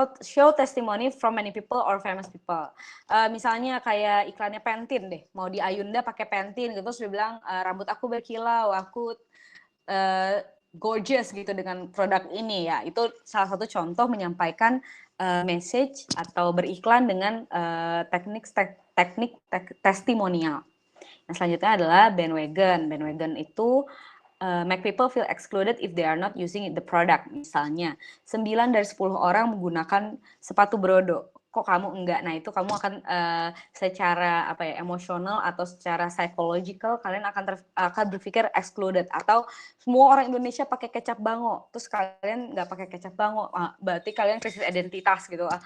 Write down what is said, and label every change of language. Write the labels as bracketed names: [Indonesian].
[English] Show testimony from many people or famous people. [Indonesian] Misalnya kayak iklannya Pantene deh. Mau di Ayunda pakai Pantene gitu, terus dia bilang, rambut aku berkilau, aku gorgeous gitu dengan produk ini ya. Itu salah satu contoh menyampaikan message atau beriklan dengan teknik testimonial. Nah, selanjutnya adalah bandwagon. [English] Bandwagon itu make people feel excluded if they are not using the product. [Indonesian] Misalnya, 9 dari 10 orang menggunakan sepatu Brodo. Kok kamu enggak? Nah, itu kamu akan secara emosional atau secara psychological kalian akan berpikir excluded, atau semua orang Indonesia pakai kecap bango, terus kalian nggak pakai kecap bango, berarti kalian krisis identitas gitu.